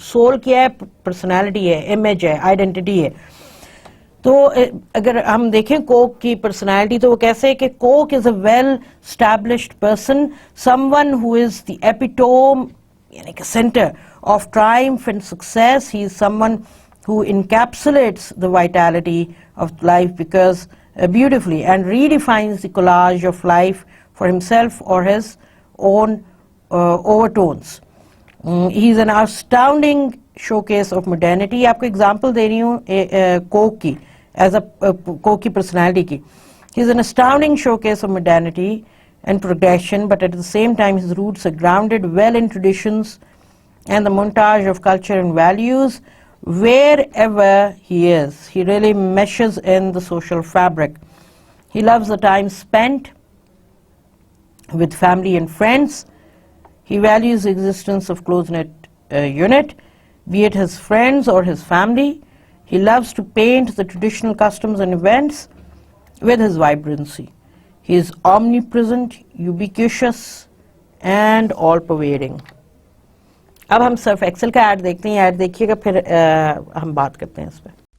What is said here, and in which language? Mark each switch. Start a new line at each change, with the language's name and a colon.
Urdu: soul کیا ہے؟ Personality ہے, امیج ہے, آئیڈینٹی ہے. تو اگر ہم دیکھیں کوک کی پرسنالٹی تو وہ کیسے ہے کہ
English: cook is a well established person, someone who is the epitome
Urdu: یعنی کہ
English: Centre of triumph and success. He is someone who encapsulates the vitality of life because beautifully and redefines the collage of life for himself or his own overtones. He is an astounding showcase of modernity.
Urdu: آپ کو example دے رہی ہوں کوک کی, as a کوک کی personality کی.
English: He is an astounding showcase of modernity and progression, but at the same time his roots are grounded well in traditions and the montage of culture and values. Wherever he is, he really meshes in the social fabric. He loves the time spent with family and friends. He values the existence of close-knit unit, be it his friends or his family. He loves to paint the traditional customs and events with his vibrancy. He is omnipresent, ubiquitous, and all-pervading.
Urdu: اب ہم Surf Excel کا add دیکھتے ہیں, add دیکھیے گا پھر ہم بات کرتے ہیں اس پہ.